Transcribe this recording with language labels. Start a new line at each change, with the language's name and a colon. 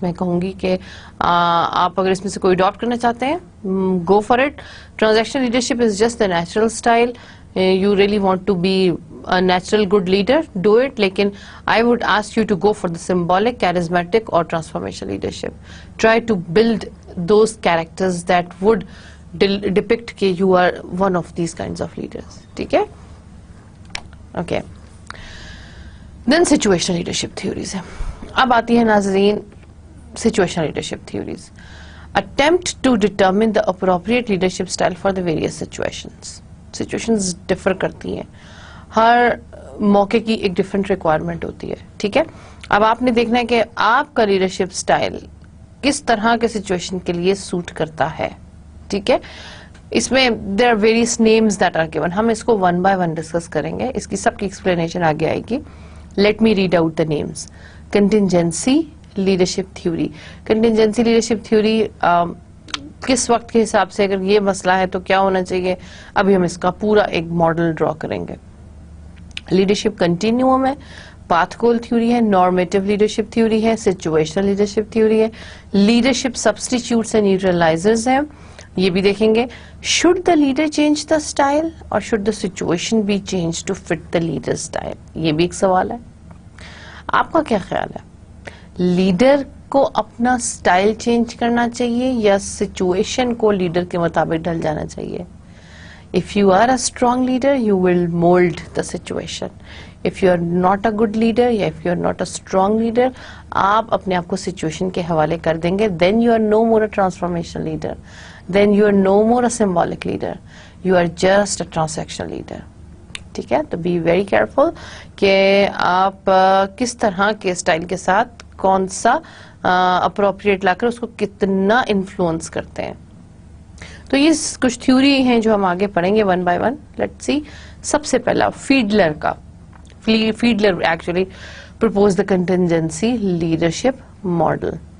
Urdu: میں کہوں گی کہ آپ اگر اس میں سے کوئی اڈاپٹ کرنا چاہتے ہیں,
English: Go for it. Transactional leadership is just a natural style. You really want to be a natural good leader, do it. لیکن I would ask you to go for the symbolic, charismatic or transformational leadership. Try to build those characters that would depict کہ you are one of these kinds of leaders.
Urdu: ٹھیک ہے,
English: okay. Then situational leadership theories ہے.
Urdu: اب آتی ہے ناظرین situational leadership theories.
English: Attempt to determine the appropriate leadership style for the various situations.
Urdu: Situations differ کرتی ہیں, ہر موقع کی ایک ڈفرینٹ ریکوائرمنٹ ہوتی ہے. ٹھیک ہے, اب آپ نے دیکھنا ہے کہ آپ کا لیڈرشپ اسٹائل کس طرح کے سچویشن کے لیے سوٹ کرتا ہے. ٹھیک ہے, اس میں
English: There are various names that are given.
Urdu: ہم اس کو
English: one by one
Urdu: ڈسکس کریں گے, اس کی سب کی ایکسپلینیشن آگے آئے گی.
English: Let me read out the names. Contingency leadership theory.
Urdu: Contingency leadership theory کس وقت کے حساب سے اگر یہ مسئلہ ہے تو کیا ہونا چاہیے, ابھی ہم اس کا پورا ایک ماڈل ڈرا کریں گے. لیڈرشپ کنٹینیوم ہے, پاتھ گول تھیوری ہے, نارمیٹو لیڈرشپ تھیوری ہے, سچویشنل لیڈرشپ تھیوری ہے, لیڈرشپ سبسٹیچیوٹس اینڈ نیوٹرلائزرز ہیں, یہ بھی دیکھیں گے.
English: should the leader change the style اور should the situation be change to fit the leader style,
Urdu: یہ بھی ایک سوال ہے. آپ کا کیا خیال ہے, لیڈر کو اپنا اسٹائل چینج کرنا چاہیے یا سچویشن کو لیڈر کے مطابق ڈھل جانا چاہیے؟
English: If you are a strong leader, you will mold the situation. If you are not a good leader, یا if you are not a strong leader,
Urdu: آپ اپنے آپ کو سچویشن کے حوالے کر دیں گے.
English: Then you are no more a transformational leader. Then you are no more a symbolic leader. You are just a transactional leader.
Urdu: ٹھیک ہے, تو
English: be very careful
Urdu: کہ آپ کس طرح کے اسٹائل کے ساتھ کون سا اپروپریٹ لا کر اس کو کتنا انفلوئنس کرتے ہیں. تو یہ کچھ تھیوری ہیں جو ہم آگے پڑھیں گے
English: One by one. Let see.
Urdu: سب سے پہلا فیڈلر کا.
English: Fiedler actually propose the contingency leadership model.